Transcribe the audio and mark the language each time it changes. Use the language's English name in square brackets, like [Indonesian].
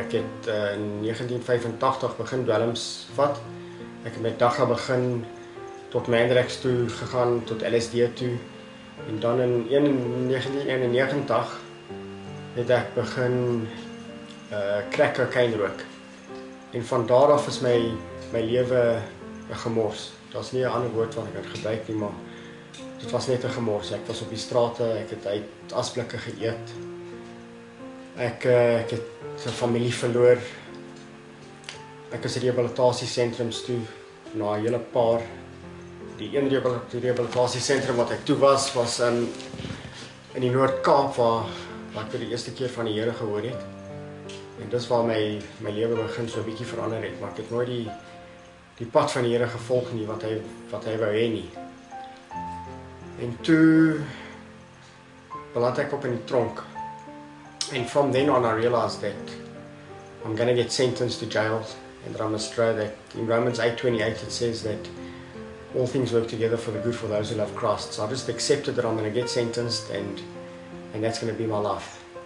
[Afrikaans] Ek het in 1985 begin dwelms vat. Ek het met dagga begin tot Mandrex toe gegaan, tot LSD toe. En dan in 1991 het ek begin crack cocaine rook. En van daar af is my lewe 'n gemors. Daar's nie 'n ander woord wat ek kan gebruik nie, maar dit was net 'n gemors. Ek was op die strate, ek het uit asblikke geëet. Ek het 'n familie verloor. Ek is rehabilitasiesentrums toe na 'n hele paar. Die een rehabilitasiesentrum wat ek toe was in die Noord-Kaap waar ek vir die eerste keer van die Here gehoor het. En dis waar my lewe begin so 'n bietjie verander het, maar ek het nooit die pad van die Here gevolg nie wat hy wou hê nie. En toe beland ek op in die tronk. [English] And from then on I realized that I'm going to get sentenced to jail, and that I must know that in Romans 8:28 it says that all things work together for the good for those who love Christ. So I just accepted that I'm going to get sentenced, and that's going to be my life.